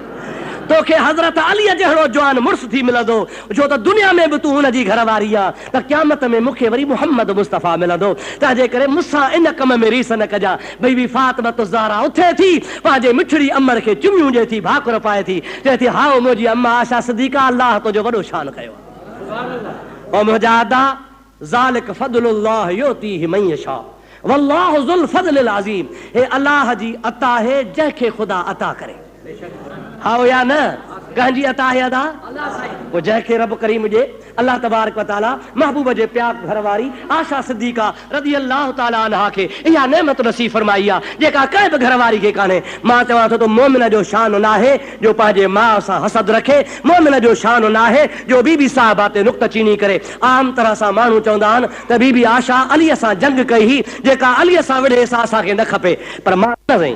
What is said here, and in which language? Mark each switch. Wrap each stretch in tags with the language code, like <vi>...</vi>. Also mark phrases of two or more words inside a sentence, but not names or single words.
<sd>तोखे हज़रत अलीअ जहिड़ो जवान मुड़ुस थी मिलंदो, छो त दुनिया में बि तूं हुनजी घरवारी आहे, त क़यामत में मूंखे वरी मुहम्मद मुस्तफ़ा मिलंदो। तंहिंजे करे मूंसां इन कम में रीस न कजां। बीबी फातिमा ज़हरा उथे थी, पंहिंजे मिठड़ी अमर खे चुमियूं ॾिए थी, भाकुर पाए थी, चए थी हाओ मुंहिंजी अम्मा आशा सिद्दीक़ा, अल्लाह तुंहिंजो वॾो शान कयो। ओ मुंहिंजा अदा,</sd> <ar>ذلك فضل الله يؤتيه من يشاء والله ذو الفضل العظيم.</ar> <sd>हे अल्लाह जी अता है जंहिंखे ख़ुदा अता करे। हाँ या न? कंहिंजी अता है अदा? वो जंहिंखे रब करीम जे</sd> <ar>الله تبارك وتعالى</ar> <sd>महबूब जे प्यार घरवारी आशा सिद्दीक़ा</sd> <ar>رضي الله تعالى عنها</ar> <sd>खे इहा नेमत नसीब फरमाई आहे, जेका कंहिं बि घरवारी खे कान्हे। मां चवां थो त मोमिन जो शान न आहे जो पंहिंजे माउ सां हसद रखे, मोमिन जो शान न आहे जो बीबी साहिबा ते नुक्तचीनी करे। आम तरह सां माण्हू चवंदा आहिनि त बीबी आशा अलीअ सां जंग कई हुई, जेका अलीअ सां विढ़े सां असांखे न खपे, पर मां न साईं।</sd>